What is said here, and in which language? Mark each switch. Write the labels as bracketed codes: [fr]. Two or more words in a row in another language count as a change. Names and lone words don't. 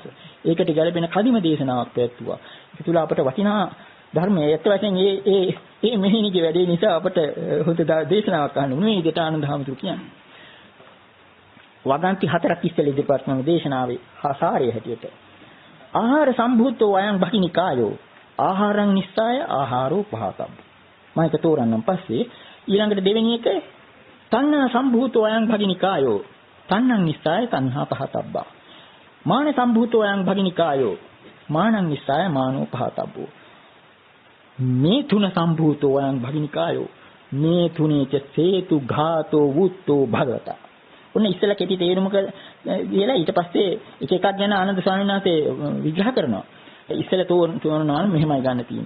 [si] ඒකට ගැළපෙන කදිම දේශනාවක් පැවැත්තුවා. ඒක තුල අපට වටිනා ධර්මයේ ඇත්ත වශයෙන් මේ මෙහෙණිගේ වැඩේ නිසා අපට හොඳ දේශනාවක් අහන්න උනේ. මේ විදිහට ආනන්ද හාමුදුරු කියන්නේ. වගන්ති 4ක් ඉස්සෙල්ලා ඉදිරිපත් කරන දේශනාවේ ආසාරය හැටියට [pi] ආහාර සම්භූතෝ අයං බහිනිකායෝ ආහාරං නිස්සාය ආහාරෝ පහතබ්බ. [si] මම ඒක තෝරන්නම් පස්සේ ඊළඟට දෙවෙනි එක [pi] තණ්හා සම්භූතෝ අයං බහිනිකායෝ තණ්හං නිස්සාය තණ්හා පහතබ්බා. මාන සම්භූතෝ අයං බහිනිකායෝ මානං නිස්සාය මානෝ පහතබ්බෝ. [si] මේ තුන [pi] සම්භූතෝ අයං බහිනිකායෝ මේ තුනේච සේතු ඝාතෝ වුත්තෝ භගවතා. [si] ඔන්න ඉස්සෙල්ලා කෙටි තේරුම කියලා ඊට පස්සේ එක එකක් ගැන ආනන්ද ස්වාමීන් වහන්සේ විග්‍රහ කරනවා. ඉස්සෙල්ලා තෝරනවා මෙහෙමයි ගන්න තියෙන්නේ.